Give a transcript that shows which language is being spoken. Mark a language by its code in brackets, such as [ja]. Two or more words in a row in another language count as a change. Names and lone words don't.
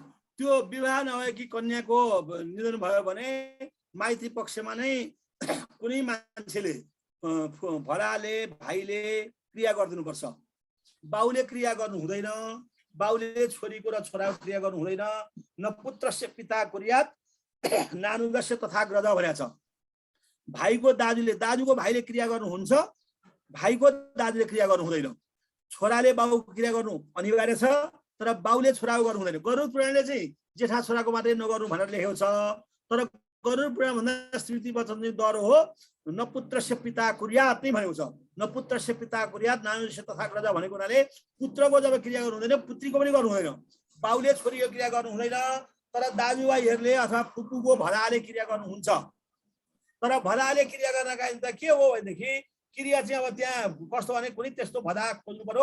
[ne] त्यो विवाह नभएकी कन्याको निधन भयो भने माइती पक्षमा नै कुनै मान्छेले, भराले भाइले क्रिया गरिदिनुपर्छ। बाउले क्रिया गर्नु हुँदैन, बाउले छोरीको र छोराको क्रिया गर्नु हुँदैन। [sa] न पुत्रस्य पिता कुर्यात नानुगस्य तथाग्रज [ne] भनेको छ। भाइको दाजुको भाइले क्रिया गर्नुहुन्छ, भाइको दाजुले क्रिया गर्नु हुँदैन। छोराले बाउको क्रिया गर्नु अनिवार्य छ, तर बाउले छोराको गर्नु हुँदैन। गरुड पुराणले चाहिँ जेठा छोराको मात्रै नगर्नु भनेर लेखेको छ। तर गरुड पुराण भन्दा स्मृति वचन चाहिँ डह्रो हो। [sa] न पुत्रस्य पिता कुर्यात [ne] नै भनेको छ। [sa] न पुत्रस्य पिता कुर्यात नानुगस्य तथाग्रज [ne] भनेको हुनाले पुत्रको जब क्रिया गर्नु हुँदैन, पुत्रीको पनि गर्नु हुँदैन। बाउले छोरीको क्रिया गर्नु हुँदैन, तर दाजुभाइहरूले अथवा फुपूको भराले क्रिया गर्नुहुन्छ। तर भराले क्रिया गर्नका लागि त के हो भनेदेखि क्रिया चाहिँ अब त्यहाँ कस्तो भने कुनै त्यस्तो भदा खोज्नु पर्यो।